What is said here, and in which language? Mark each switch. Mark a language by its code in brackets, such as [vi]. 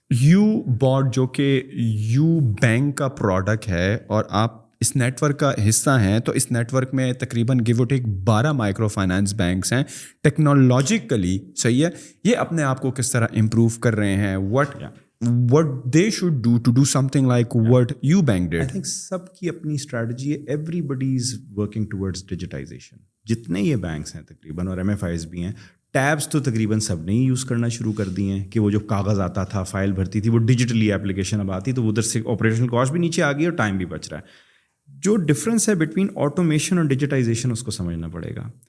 [ur] U-Bot جو کہ you bank کا پروڈکٹ ہے اور آپ اس نیٹ ورک کا حصہ ہیں, تو اس نیٹ ورک میں تقریباً گیو اٹ ایک 12 مائکرو فائنانس بینکس ہیں. ٹیکنالوجیکلی صحیح ہے, یہ اپنے آپ کو کس طرح امپروو کر رہے ہیں, [en] what they should do to do something like what you bank did? I think [ur] سب کی اپنی اسٹریٹجی ہے. [en] everybody is working towards digitization. [ur] جتنے یہ بینکس ہیں تقریباً اور MFIs بھی ہیں, ٹیبس تو تقریباً سب نے ہی یوز کرنا شروع کر دی ہیں کہ وہ جو کاغذ آتا تھا, فائل بھرتی تھی, وہ ڈیجیٹلی اپلیکیشن اب آتی, تو ادھر سے آپریشنل کاسٹ بھی نیچے آ گئی اور ٹائم بھی بچ رہا ہے. جو ڈفرینس ہے بٹوین آٹومیشن اور ڈیجیٹائزیشن اس کو سمجھنا پڑے گا.